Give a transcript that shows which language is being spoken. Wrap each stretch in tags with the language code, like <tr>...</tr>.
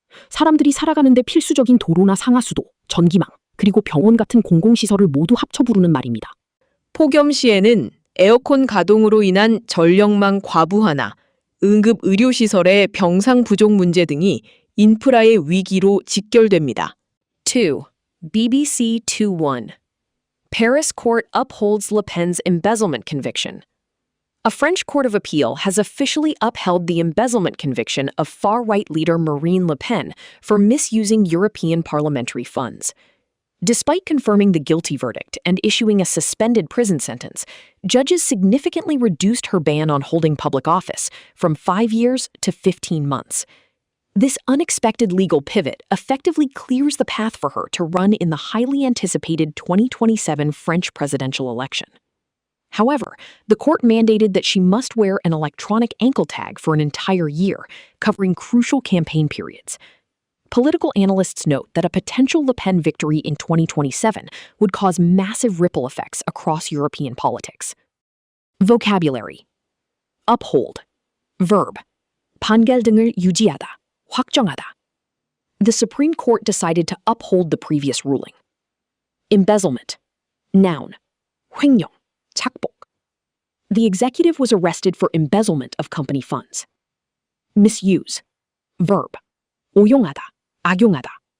<ko>사람들이 살아가는데 필수적인 도로나 상하수도, 전기망, 그리고 병원 같은 공공시설을 모두 합쳐 부르는 말입니다. 폭염 시에는 에어컨 가동으로 인한 전력망 과부하나 응급 의료시설의 병상 부족 문제 등이 인프라의 위기로 직결됩니다. 2. BBC 2-1.</ko> <en>Paris court upholds Le Pen's embezzlement conviction. A French court of appeal has officially upheld the embezzlement conviction of far-right leader Marine Le Pen for misusing European parliamentary funds. Despite confirming the guilty verdict and issuing a suspended prison sentence, judges significantly reduced her ban on holding public office from 5 years to 15 months. This unexpected legal pivot effectively clears the path for her to run in the highly anticipated 2027 French presidential election. However, the court mandated that she must wear an electronic ankle tag for an entire year, covering crucial campaign periods. Political analysts note that a potential Le Pen victory in 2027 would cause massive ripple effects across European politics. Vocabulary. Uphold. Verb.</en> <ko>판결등을 유지하다, 확정하다.</ko> <en>The Supreme Court decided to uphold the previous ruling. Embezzlement. Noun.</en> <ko>횡령, 착복.</ko> <en>The executive was arrested for embezzlement of company funds. Misuse. Verb.</en> <ko>오용하다, 악용하다.</ko>